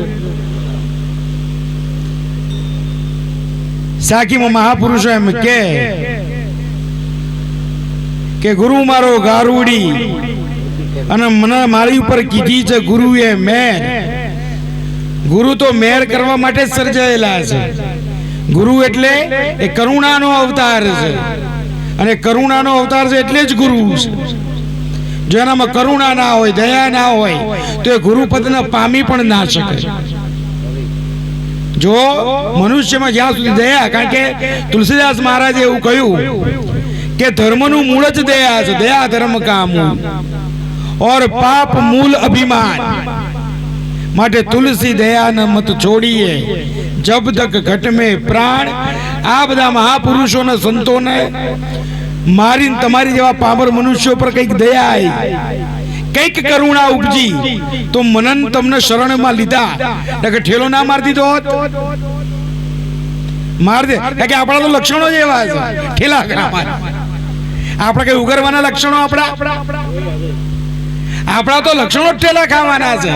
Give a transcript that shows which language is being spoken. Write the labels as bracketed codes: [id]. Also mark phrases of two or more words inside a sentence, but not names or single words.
[gu] સાખીમાં મહાપુરુષો એમ કે ગુરુ મારો ગારુડી અને મને મારી ઉપર કીધી છે ગુરુએ મેર। ગુરુ તો મેર કરવા માટે સર્જાયેલા છે। ગુરુ એટલે એ કરુણાનો અવતાર છે અને કરુણાનો અવતાર છે એટલે જ ગુરુ છે। જો એનામાં કરુણા ના હોય, દયા ના હોય તો એ ગુરુપદને પામી પણ ના શકે। જો મનુષ્ય મેં જ્યાં સુધી દયા, કારણ કે તુલસીદાસ મહારાજ એવું કહ્યું કે ધર્મનું મૂળ જ દયા છે। [hi] दया धर्म का मूल और पाप मूल अभिमान। माटे तुलसी दया न मत छोड़िए जब तक घट में प्राण। [gu] આ બધા મહાપુરુષોં ને સંતોં ને મારીને તમારી જેવા પામર મનુષ્યોં પર કઈક દયા આઈ કઈક કરુણા ઉપજી તો મનન તમને શરણમાં લીધા કે ઠેલો ના માર દીધો હોત, માર દે કે આપણા તો લક્ષણો જ એવા છે ઠેલા ખાવા. આપણે કઈ ઉગરવાના લક્ષણો આપણા તો લક્ષણો જ ઠેલા ખાવાના છે.